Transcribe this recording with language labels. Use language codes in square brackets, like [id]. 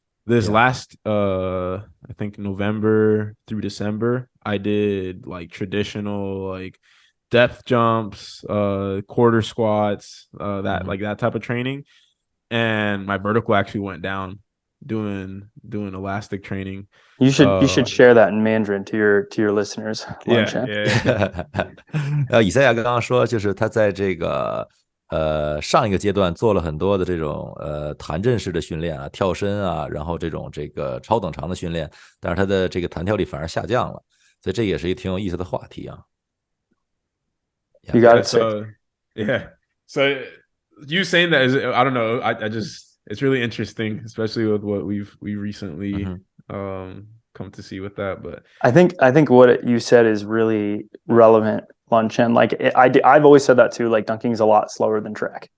[en] This last, I think November through December, I did like traditional like depth jumps, quarter squats, that type of training, and my vertical actually went down doing elastic training. You should share that in Mandarin to your listeners. Yeah. [zh] 以赛亚刚刚说，就是他在这个上一个阶段做了很多的这种弹震式的训练啊，跳身啊，然后这个超等长的训练，但是他的这个弹跳力反而下降了，所以这也是一个挺有意思的话题啊。 [en] You got Yeah. it sick. So yeah. So you saying that is, I don't know. I just it's really interesting, especially with what we recently come to see with that. But I think what you said is really relevant, Lunchen. Like I've always said that too. Like dunking is a lot slower than track.